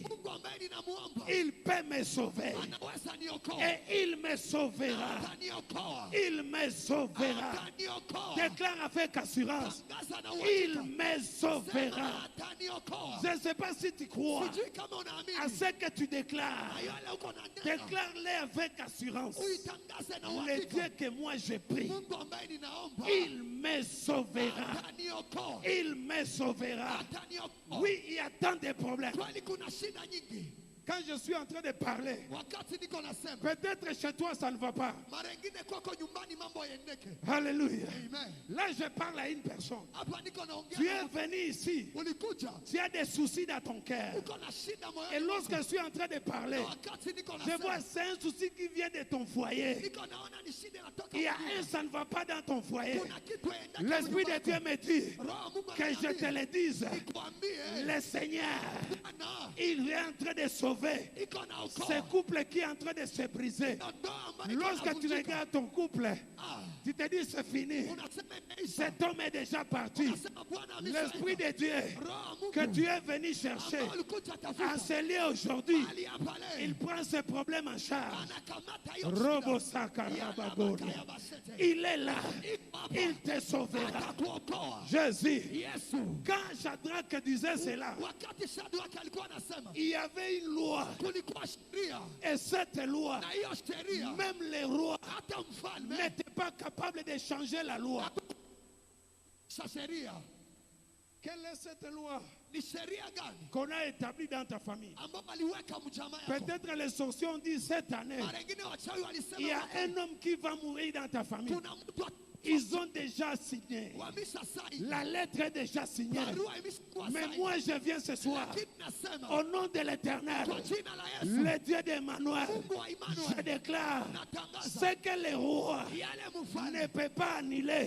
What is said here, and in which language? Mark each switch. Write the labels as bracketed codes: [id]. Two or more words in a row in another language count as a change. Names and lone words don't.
[sw] Mungu ambaye ninamuomba, [fr] Il peut me sauver. [sw] anaweza niokoa. [fr] Et il me sauvera. [sw] Ataniokoa. [fr] Il me sauvera. [sw] Ataniokoa. [fr] Déclare avec assurance. [sw] Tangaza na [fr] Il [sw] uhakika. [fr] me sauvera. [sw] Sema ataniokoa. [fr] Je ne sais pas si tu crois [sw] Sijui kama unaamini. [fr] à ce que tu déclares. [sw] Na yale uko na neno, [fr] Déclare-le avec assurance. [sw] uitangaze na [fr] Le [sw] uhakika. [fr] Dieu que moi je prie. [sw] Mungu ambaye ninaomba, [fr] Il me sauvera. [sw] ataniokoa. [fr] Il me sauvera. [sw] Ataniokoa. [fr] Oui, il y a tant de problèmes. [sw] Kweli kuna shida nyingi. [fr] Quand je suis en train de parler, [sw] Wakati niko nasema, [fr] peut-être chez toi ça ne va pas. [sw] mara ingine kwako nyumbani mambo yaendeke. Alléluia. Amen. [fr] Là, je parle à une personne. [sw] Hapa niko naongea [fr] Tu [sw] na [fr] es [sw] mtu. [fr] venu ici. [sw] Ulikuja, [fr] Tu as des soucis dans ton cœur. [sw] uko na shida [fr] Et [sw] moyoni [fr] lorsque [sw] mwako. [fr] je suis en train de parler, [sw] Na wakati niko [fr] je vois [sw] nasema, [fr] c'est un souci qui vient de ton foyer. [sw] niko naona ni shida inatoka [fr] Il y a [sw] kwako. [fr] un, ça ne va pas dans ton foyer. [sw] Kuna kitu yaendeke [fr] L'Esprit de [sw] mwako. [fr] Dieu me dit [sw] Roho wa Mungu [fr] que je te [sw] ananiambia, [fr] le dise. [sw] nikwambie, [fr] Le Seigneur, [sw] Bwana, [fr] il est en train de sauver [sw] iko na [fr] ce [sw] okoa. [fr] couple qui est en train de se briser. [sw] Na ndoa ambayo iko [fr] Lorsque tu [sw] inavunjika. [fr] regardes ton couple, [sw] Ah, [fr] tu te dis c'est fini. [sw] unasema imeisha. [fr] Cet homme est déjà parti. [sw] Unasema Bwana ameshaenda. [fr] L'Esprit de Dieu [sw] Roho wa Mungu [fr] que tu es venu chercher [sw] ambao ulikuja tafuta. [fr] en ce lieu aujourd'hui, [sw] Mahali hapa leo, [fr] il prend ce problème en charge. [sw] anakamata hiyo Robo shida. Sakarabagori. Yalabaka ya basete. [fr] Il est là. [sw] Iko hapa. [fr] Il te sauvera. [sw] Atakuokoa. [fr] Jésus, [sw] Yesu. [fr] quand Shadrach disait cela, [sw] Wakati Shadraka alikuwa anasema, [fr] il y avait une loi. [sw] kulikuwa sheria, [fr] Et cette loi, [sw] na hiyo sheria [fr] même les rois [sw] hata mfalme [fr] n'étaient pas capables de changer la loi. [sw] sa sheria. [fr] Quelle est cette loi [sw] Ni sheria gani [fr] qu'on a établie dans ta famille? [sw] ambao aliweka mjamaa yako? [fr] Peut-être les sorciers ont dit cette année, [sw] Mara ingine wachawi [fr] il y [sw] walisema [fr] a un homme qui va mourir dans ta famille. [sw] kuna mtu [fr] Ils ont déjà signé. La lettre est déjà signée. Mais moi je viens ce soir. Au nom de l'Éternel, le Dieu d'Emmanuel, je déclare ce que le roi ne peut pas annuler.